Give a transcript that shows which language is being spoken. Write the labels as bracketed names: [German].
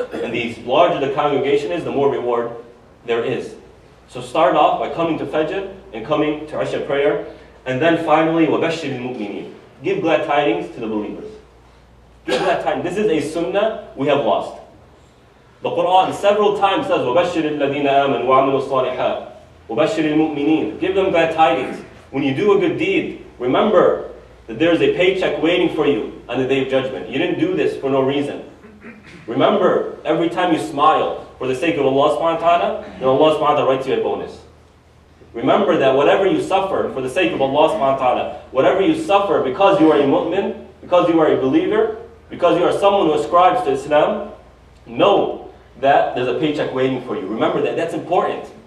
[English] And the larger the congregation is, the more reward there is. So start off by coming to Fajr and coming to Isha prayer. And then finally, [Arabic] وَبَشِّرِ الْمُؤْمِنِينَ. [English] Give glad tidings to the believers. Give glad tidings. This is a sunnah we have lost. The Quran several times says, [Arabic] وَبَشِّرِ الَّذِينَ آمَنُوا وَعَمِلُوا الصَّالِحَاتِ وَبَشِّرِ الْمُؤْمِنِينَ. [English] Give them glad tidings. When you do a good deed, remember that there is a paycheck waiting for you on the Day of Judgment. You didn't do this for no reason. Remember, every time you smile for the sake of Allah subhanahu wa ta'ala, then Allah subhanahu wa ta'ala writes you a bonus. Remember that whatever you suffer for the sake of Allah subhanahu wa ta'ala, whatever you suffer because you are a mu'min, because you are a believer, because you are someone who ascribes to Islam, know that there's a paycheck waiting for you. Remember that. That's important.